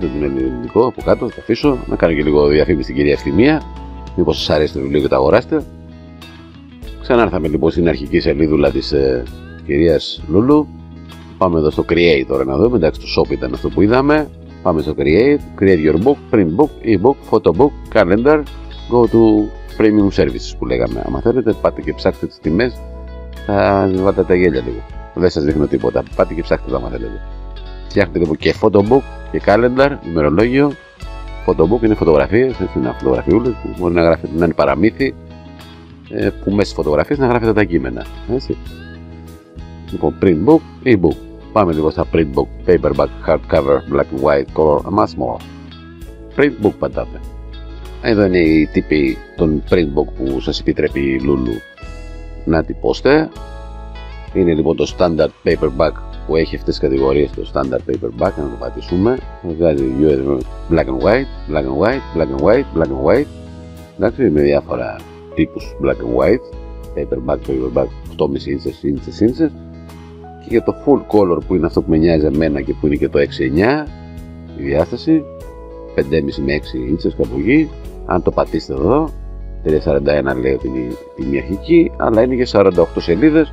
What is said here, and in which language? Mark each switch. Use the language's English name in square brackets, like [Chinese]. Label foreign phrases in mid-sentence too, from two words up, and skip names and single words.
[Greek] Το είναι ελληνικό από κάτω. Θα αφήσω να κάνω και λίγο διαφήμιση στην κυρία Ευθυμία. Μήπως σας αρέσει το βιβλίο και το αγοράσετε. Ξανάρθαμε λοιπόν στην αρχική σελίδουλα της κυρίας Lulu. Πάμε εδώ στο Create τώρα να δούμε. Εντάξει, το Shop ήταν αυτό που είδαμε. Πάμε στο Create. [English] Create your book, print book, e-book, photo book, calendar. Go to premium services [Greek] που λέγαμε. Αν θέλετε, πάτε και ψάξτε τις τιμές. Θα βάλετε τα γέλια λίγο. Δεν σας δείχνω τίποτα. Πάτε και ψάξτε το άμα θέλετε. Φτιάχνετε λοιπόν και photobook και calendar, ημερολόγιο. Photobook είναι φωτογραφίες, έτσι, είναι φωτογραφιούλες που μπορεί να γράφετε, να είναι παραμύθι, που μέσα στις φωτογραφίες να γράφετε τα κείμενα. Έτσι. Λοιπόν, [English] print book, e-book. [Greek] Πάμε λίγο στα [English] print book, paperback, hardcover, black and white, color, much more. Print book [Greek] πατάτε. Εδώ είναι οι τύποι των [English] print book [Greek] που σας επιτρέπει η Lulu να τυπώσετε. Είναι λοιπόν το [English] standard paperback [Greek] που έχει αυτές τις κατηγορίες, το [English] standard paperback, [Greek] να το πατήσουμε. [English] Βγάζει black and white, black and white, black and white, black and white. [Greek] Εντάξει, με διάφορα τύπους [English] black and white, paperback, [Greek] 8,5 ίντσες. Και για το [English] full color [Greek] που είναι αυτό που με νοιάζει εμένα και που είναι και το 6-9, η διάσταση, 5,5 με 6 ίντσες κάπου εκεί. Αν το πατήσετε εδώ, 341 λέει ότι είναι η τιμή αρχική, αλλά είναι και 48 σελίδες.